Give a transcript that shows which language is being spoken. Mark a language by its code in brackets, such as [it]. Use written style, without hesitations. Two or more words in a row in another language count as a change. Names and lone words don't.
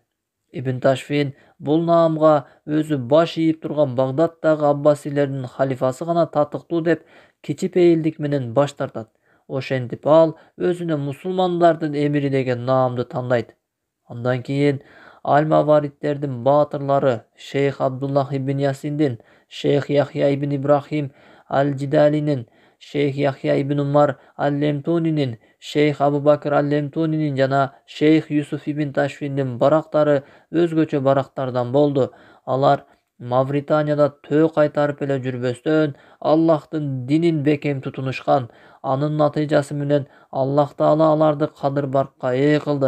[ky] Ибн Ташфин бул наамга өзү баш ийип турган Багдадтагы аббасилердин халифасы гана татыктуу деп кичипейилдик менен баш тартат. Ошентип ал өзүнө мусулмандардын эмири деген наамды тандайт. Андан кийин Аль-Маваридтердин баатырлары Шейх Абдуллах ибн Ясиндин, Шейх Яхья ибн Ибрахим Аль-Жидалинин, Шейх Яхья ибн Умар Аль-Лемтунинин, Шейх Абу Бакр Аль-Лемтунинин жана Шейх Юсуф ибн Ташфиндин барактары өзгөчө барактардан болду. Алар Мавританияда төө кайтарып эле жүрбөстөн Аллахтын динин бекем тутунушкан. Анын натыйжасы менен Аллах Таала аларды кадыр-баркка ээ кылды.